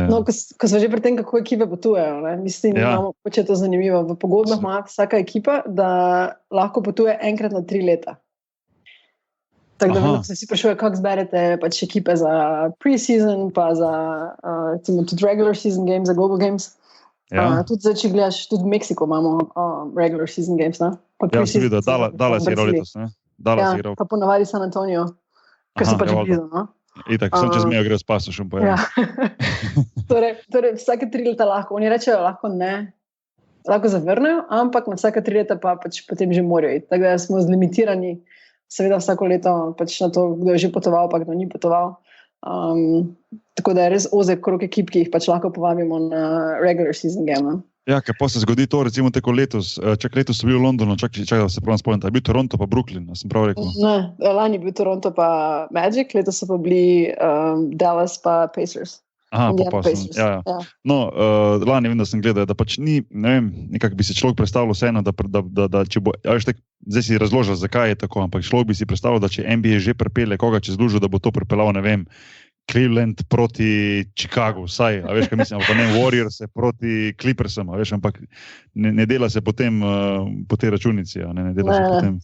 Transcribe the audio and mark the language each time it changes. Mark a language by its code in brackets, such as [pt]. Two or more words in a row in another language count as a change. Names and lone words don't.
[sl] No, ko smo že pri tem, kako ekipe potujejo, ne? Mislim, imamo, če je to zanimivo, v pogodbah ima vsaka ekipa, da lahko potuje enkrat na 3 leta. Tako da se vsi sprašuje, kako zberete pač ekipe za pre-season, pa za recimo tudi [en] regular season games, [sl] za [en] global games. [sl] Tudi zdaj, če gledaš, tudi v Meksiku imamo [en] regular season games, [sl] ne? Ja, sem videl, Dallas je igral letos, ne? Pa ponavadi San Antonio, ker so pač blizu, no? Itak, sem čez mejo gre s pasošem, pa ja. Torej, vsake 3 leta lahko, oni rečejo, lahko ne, lahko zavrnejo, ampak na vsake 3 leta pa pač potem že morajo iti. Tako da smo zlimitirani, seveda vsako leto pač na to, kdo je že potoval, pa kdo ni potoval. Tako da je res ozek krog ekip, ki jih pač lahko povabimo na [en] regular season game. [sl] Ja, ker pa se zgodi to, recimo tako letos, letos so bili v Londonu, čakaj, da se prav spomnim, je bil Toronto pa Brooklyn, sem prav rekel? Ne, lani je bil Toronto pa Magic, letos so pa bili Dallas pa Pacers. Aha, pa sem, ja. No, lani vem, da sem gledal, da pač ni, ne vem, nekako bi si človek predstavljal vseeno, da če bo, zdaj si razložil, zakaj je tako, ampak človek bi si predstavljal, da če NBA že pripelje koga čez lužo, da bo to pripeljal, ne vem, Cleveland proti Chicago, vsaj, a veš, kaj mislim, pa ne Warriors proti Clippersom, a veš, ampak ne dela se potem po tej računici, ne dela se potem.